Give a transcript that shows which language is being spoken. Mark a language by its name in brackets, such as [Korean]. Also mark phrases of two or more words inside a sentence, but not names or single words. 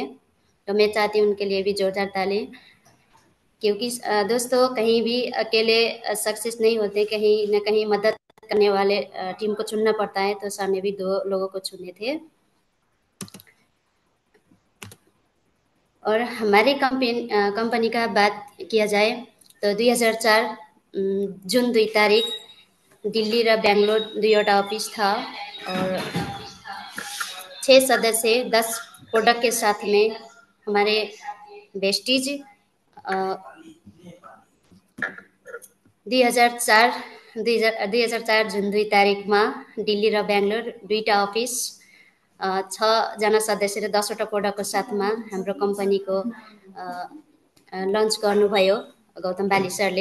[Hindi] तो मैं चाहती हूँ उनके लिए भी जोरदार ताली, क्योंकि दोस्तों कहीं भी अकेले सक्सेस नहीं होते, कहीं न कहीं मदद करने वाले टीम को चुनना पड़ता है। तो सर ने भी दो लोगों को चुने थे। और हमारी कंपनी का बात किया जाए तो 2004 जुन 2 तारिक [Nepali] दिल्ली र बेंगलोर दुईवटा अफिस [Hindi] था और 6 सदस्य 10 प्रोडक्ट के साथ में हमारे वेस्टीज [Nepali] 2004 जुन 2 तारिकमा दिल्ली र बेंगलोर दुईटा अफिस 6जना सदस्य र 10वटा प्रोडक्टको साथमा हाम्रो कम्पनीको लन्च गर्नुभयो गौतम बाली सरले।